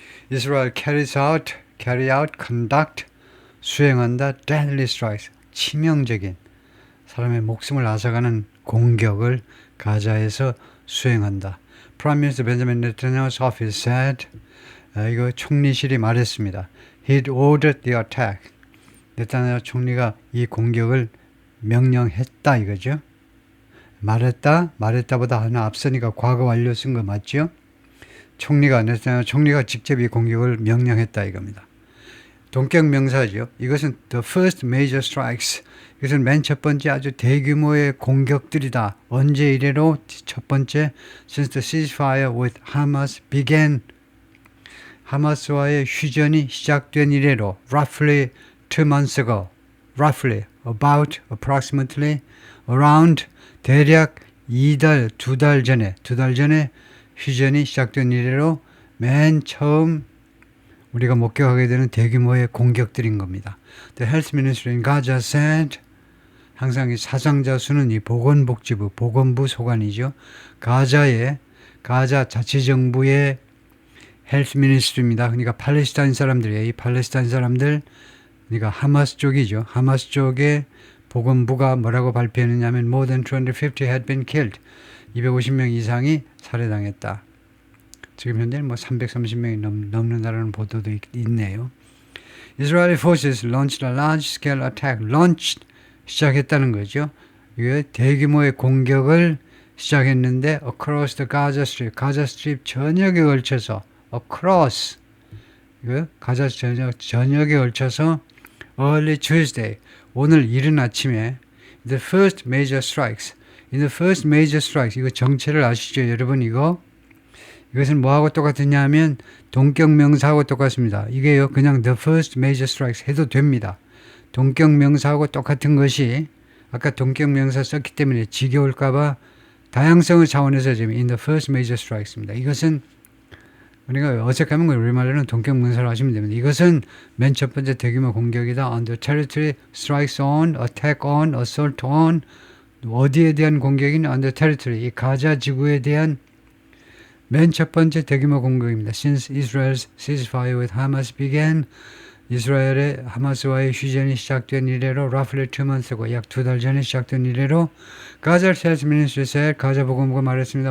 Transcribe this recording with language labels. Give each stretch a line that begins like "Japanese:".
English: Israel carry out, conduct,
Korean: 수행한다,
English: deadly strikes,
Korean: 치명적인 사람의 목숨을 앗아가는 공격을 가자에서 수행한다.
English: Prime Minister Benjamin Netanyahu's office said,
Korean: 이거 총리실이 말했습니다.
English: He'd ordered the attack.
Korean: 네타냐후 총리가 이 공격을 명령했다 이거죠. 말했다보다 하나 앞서니까 과거 완료 쓴 거 맞죠? 네타냐후 총리가 직접 이 공격을 명령했다 이겁니다. 동격 명사죠. 이것은
English: the first major strikes.
Korean: 이것은 맨 첫 번째 아주 대규모의 공격들이다. 언제 이래로 첫 번째
English: since the ceasefire with Hamas began.
Korean: 하마스와의 휴전이 시작된 이래로
English: roughly 2 months ago. roughly, about, approximately, around,
Korean: 대략 2달 전에 휴전이 시작된 이래로 맨 처음 우리가 목격하게 되는 대규모의 공격들인 겁니다.
English: The Health Ministry in Gaza said,
Korean: 항상 이 사상자 수는 이 보건부 소관이죠. 가자 자치정부의 헬스 미니스트리입니다. 그러니까 팔레스타인 사람들이에요. 이 팔레스타인 사람들, 그러니까 하마스 쪽이죠. 하마스 쪽의 보건부가 뭐라고 발표했느냐면
English: more than 250 had been killed.
Korean: 250명 이상이 살해당했다. 지금 현재는 330명이 넘는다는 보도도 있네요.
English: Israeli forces launched a large-scale attack.
Korean: 시작했다는 거죠. 이게 대규모의 공격을 시작했는데
English: across the Gaza Strip,
Korean: 가자 스트립 전역에 걸쳐서 across, 이거 가자 전역에 걸쳐서
English: early Tuesday,
Korean: 오늘 이른 아침에
English: the first major strikes. In the first major strikes,
Korean: 이거 정체를 아시죠, 여러분? 이것은 뭐하고 똑같으냐 하면 동격명사하고 똑같습니다. 이게요, 그냥
English: the first major strikes
Korean: 해도 됩니다. 동격명사하고 똑같은 것이 아까 동격명사 썼기 때문에 지겨울까봐 다양성의 차원에서 지금
English: in the first major strikes
Korean: 입니다. 이것은 우리가 어색하면 우리말로는 동격명사로 하시면 됩니다. 이것은 맨 첫 번째 대규모 공격이다.
English: On the territory, strikes on, attack on, assault on.
Korean: 어디에 대한 공격인
English: on the territory,
Korean: 이 가자 지구에 대한 맨 첫 번째 대규모 공격입니다.
English: Since Israel's ceasefire with Hamas began,
Korean: 이스라엘의 하마스와의 휴전이 시작된 이래로
English: roughly 2 months ago,
Korean: 약 2달 전에 시작된 이래로
English: Gaza Health Ministry said,
Korean: 가자 보건부가 말했습니다.